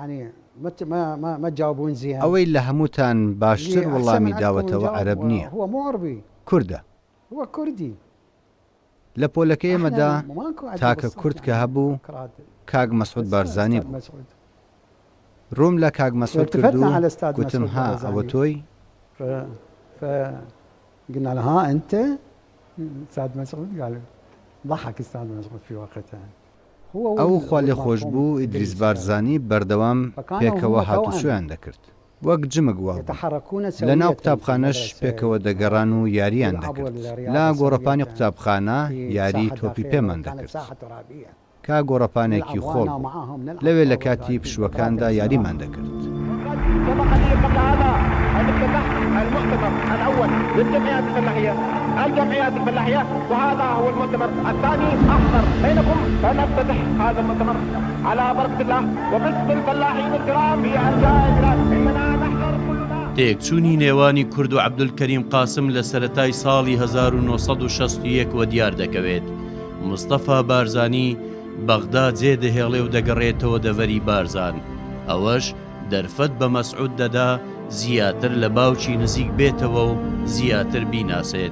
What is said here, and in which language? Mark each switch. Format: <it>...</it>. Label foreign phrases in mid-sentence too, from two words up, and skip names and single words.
<ckb>ئەوەی لە هەمووتان باشتر وەڵامی داوەتەوە عەرەب نییە، کوردە. لە پۆلەکە ئێمەدا تاکە کورد کە هەبوو کاک مەسعود بارزانی بوو. ڕووم لە کاک مەسعود کرد و گوتم ها ئەوە تۆی؟</ckb> <ar>قلنا له ها أنت؟ أستاذ مسعود قال ضحك أستاذ مسعود في وقتها.</ar> <ckb>ئەو خوا لێ خۆش بوو ئیدریس بارزانی بەردەوام پێکەوە هاتوچۆیان دەکرد. وەک جمک وا لە ناو قوتابخانەش پێکەوە دەگەڕان و یاریان دەکرد. لا گۆڕەپانی قوتابخانە یاری تۆپی پێمان دەکرد. کا گۆڕەپانێکی خۆڵ لەوێ لە کاتی پشوەکاندا یاریمان دەکرد.</ckb> <ar>المؤتمر الأول للجمعيات الفلاحية وهذا هو المؤتمر الثاني أحضر بينكم فنفتتح هذا المؤتمر على بركة الله وباسم الفلاحين الكرام في أرجاء البلاد إننا نحضر كلنا</ar> <ckb>تێکچوونی نێوانی کورد و عەبدولکەریم قاسم لە سەرەتای ساڵی 1961 وە دیار دەکەوێت. مستەفا بارزانی بەغدا جێ دەهێڵێ و دەگەڕێتەوە دەڤەری بارزان. ئەوەش دەرفەت بە مەسعود دەدا زیاتر لە باوکی نزیک بێتەوە و زیاتر بیناسێت.</ckb>